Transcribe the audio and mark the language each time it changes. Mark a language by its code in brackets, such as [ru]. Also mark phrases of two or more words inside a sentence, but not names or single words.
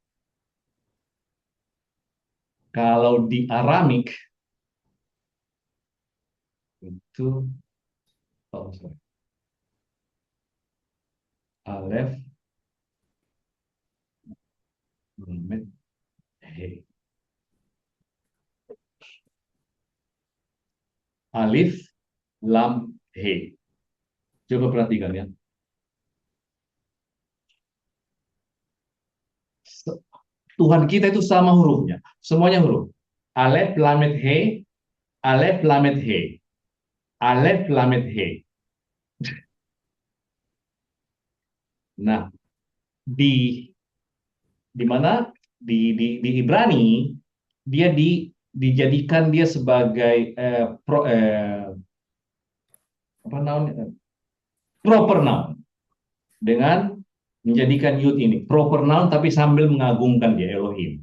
[id] Kalau di Aramik itu, oh sorry, [he] אלף, למד, הא. [ar] ألف، لام، هاء. [id] Coba perhatikan ya. Tuhan kita itu sama hurufnya, semuanya huruf. [he] אלף, למד, הא, אלף, למד, הא, אלף, למד, הא. [id] Nah, di mana di Ibrani dia dijadikan dia sebagai apa namanya, [en] proper noun, [id] dengan menjadikan yud ini [en] proper noun [id] tapi sambil mengagungkan dia Elohim.